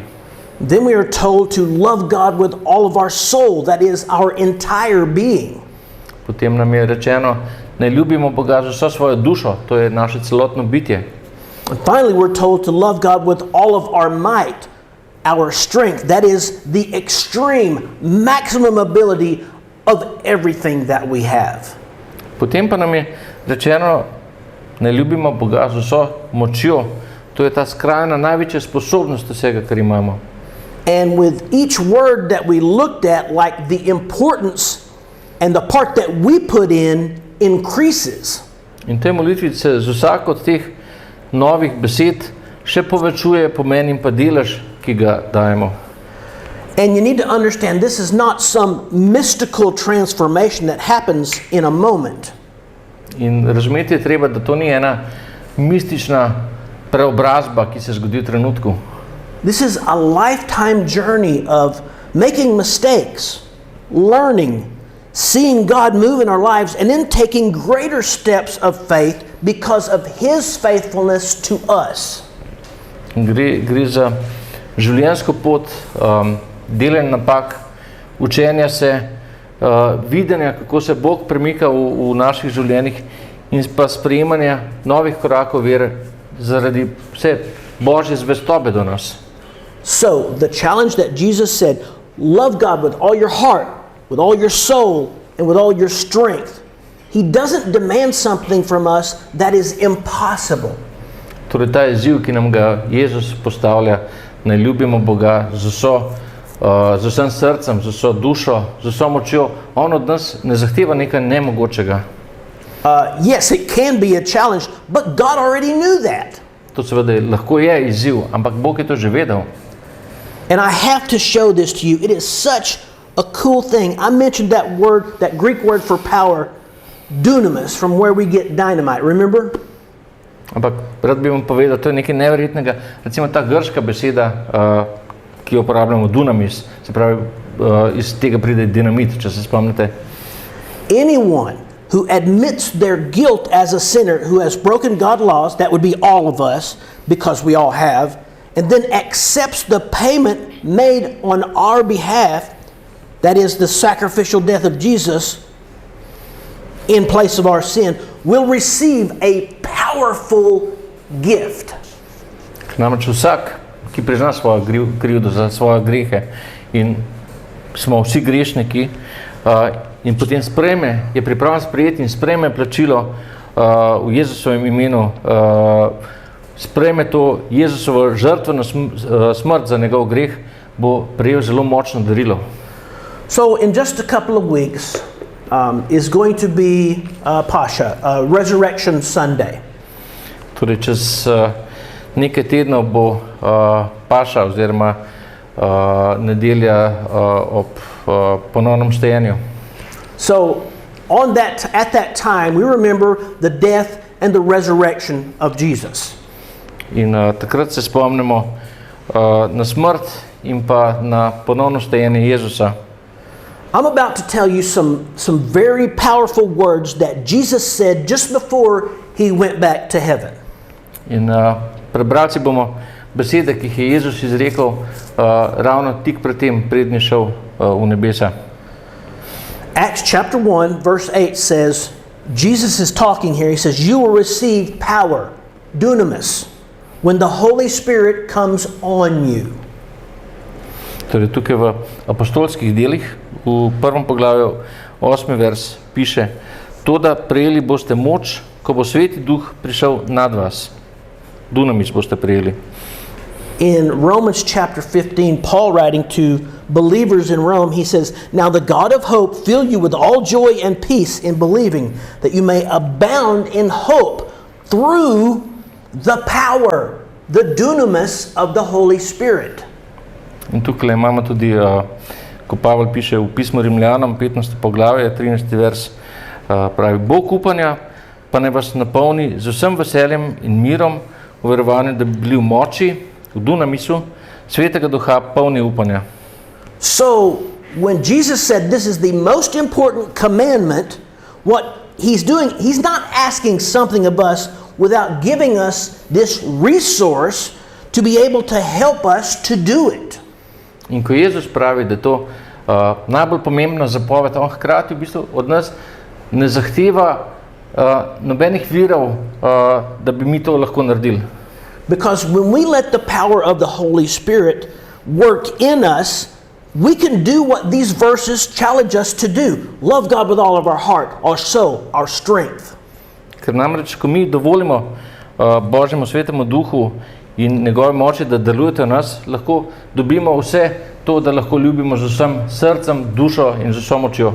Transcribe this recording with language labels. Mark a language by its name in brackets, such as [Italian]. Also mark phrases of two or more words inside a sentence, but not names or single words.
[English] Then we are told to love God with all of our soul, that is our entire being. [Slovenian] Potem nam je rečeno, naj ljubimo Boga z vso svojo dušo, to je naše celotno bitje. [English] And finally we're told to love God with all of our might, our strength, that is the extreme, maximum ability of everything that we have. [Slovenian] Potem pa nam je rečeno, naj ljubimo Boga z vso močjo, to je ta skrajna, največja sposobnost vsega, kar imamo. [English] And with each word that we looked at, like the importance and the part that we put in increases. [Slovenian] In tej molitvi se z vsako od teh novih besed še povečuje pomen in pa delež, ki ga dajemo. [English] And you need to understand this is not some mystical transformation that happens in a moment. [Slovenian] In razumeti je treba, da to ni ena mistična preobrazba, ki se zgodi v trenutku. [English] This is a lifetime journey of making mistakes, learning, seeing God move in our lives, and then taking greater steps of faith because of His faithfulness to us. [Slovenian] Gre za življenjsko pot, delanja napak, učenja se, videnja, kako se Bog premika v naših življenjih in pa sprejemanja novih korakov vere zaradi vse Božje zvestobe do nas. [English] So, the challenge that Jesus said, love God with all your heart, with all your soul, and with all your strength. He doesn't demand something from us that is impossible. [Slovenian] Torej ta izziv, ki nam ga Jezus postavlja, naj ljubimo Boga z vsem srcem, z vso dušo, z vso močjo, on od nas ne zahteva nekaj nemogočega. [English] Yes, it can be a challenge, but God already knew that. [Slovenian] To seveda lahko je izziv, ampak Bog je to že vedel. [English] And I have to show this to you. It is such a cool thing. I mentioned that word, that Greek word for power, dunamis, from where we get dynamite. Remember? [Slovenian] Ampak rad bi vam povedal, to je nekaj neverjetnega. Recimo ta grška beseda, ki jo uporabljamo, dunamis, se pravi, iz tega pride dinamit, če se spomnite. [English] Anyone who admits their guilt as a sinner, who has broken God's laws, that would be all of us, because we all have, and then accepts the payment made on our behalf, that is the sacrificial death of Jesus in place of our sin, will receive a powerful gift. [Slovenian] Namreč vsak, ki prizna svojo krivdo za svoje grehe in smo vsi grešniki in potem je pripravljen sprejeti in sprejme plačilo v Jezusovem imenu, sprejme to Jezusovo žrtveno smrt za njegov greh, bo prejel zelo močno darilo. [English] So in just a couple of weeks is going to be Pascha, Resurrection Sunday. [Slovenian] Torej čez nekaj tednov bo Paša oziroma nedelja ob ponovnem štejenju. [English] So at that time we remember the death and the resurrection of Jesus. [Slovenian] In takrat se spomnimo na smrt in pa na ponovno štejenje Jezusa. [English] I'm about to tell you some very powerful words that Jesus said just before He went back to heaven. [Slovenian] In prebrali si bomo besede, ki jih je Jezus izrekel ravno tik pred tem, preden je šel v nebesa. [English] Acts chapter 1 verse 8 says, Jesus is talking here, he says, you will receive power, dunamis, when the Holy Spirit comes on you. [Slovenian] Torej tukaj v apostolskih delih, v prvem poglavju, 8. vers, piše, toda prejeli boste moč, ko bo Sveti Duh prišel nad vas. Dunamis boste prejeli. [English] In Romans chapter 15, Paul writing to believers in Rome, he says, now the God of hope fill you with all joy and peace in believing, that you may abound in hope through the power, the dunamis of the Holy Spirit. [Slovenian] In tukaj imamo tudi, ko Pavel piše v pismu Rimljanom, 15. poglavje, 13. vers, pravi, Bog upanja pa ne vas napolni z vsem veseljem in mirom, v verovanju, da bi bili v moči, v dunamisu, Svetega Duha polni upanja. [English] So, when Jesus said this is the most important commandment, what He's doing, He's not asking something of us without giving us this resource to be able to help us to do it. [Slovenian] In ko Jezus pravi, da je to najbolj pomembna zapoved, on hkrati v bistvu od nas ne zahteva nobenih virov, da bi mi to lahko naredili. [English] Because when we let the power of the Holy Spirit work in us, we can do what these verses challenge us to do. Love God with all of our heart, our soul, our strength. [Slovenian] Ker namreč, ko mi dovolimo Božjemu Svetemu Duhu in njegove moči, da delujete v nas, lahko dobimo vse to, da lahko ljubimo z vsem srcem, dušo in z vso močjo.